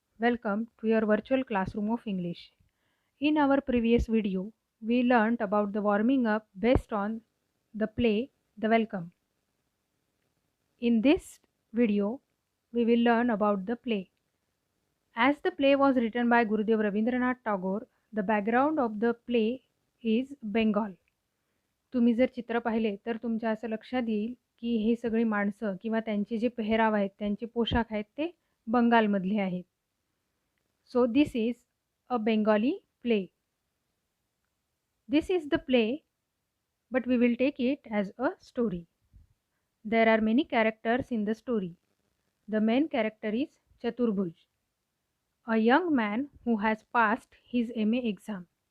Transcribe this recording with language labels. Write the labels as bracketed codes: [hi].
[en] Welcome to your virtual classroom of English. In our previous video, we learned about the warming up based on the play The Welcome. In this video, we will learn about the play. As the play was written by Gurudev Rabindranath Tagore, the background of the play is Bengal. [mr] तुम्ही जर चित्र पाहिले तर तुमच्या असं लक्षात येईल की हे सगळी माणसं किंवा त्यांचे जे पेहराव आहेत, त्यांचे पोशाख आहेत ते बंगालमधले आहेत. [en] So this is a Bengali play. This is the play, but we will take it as a story. There are many characters in the story. The main character is Chaturbhuj, a young man who has passed his MA exam.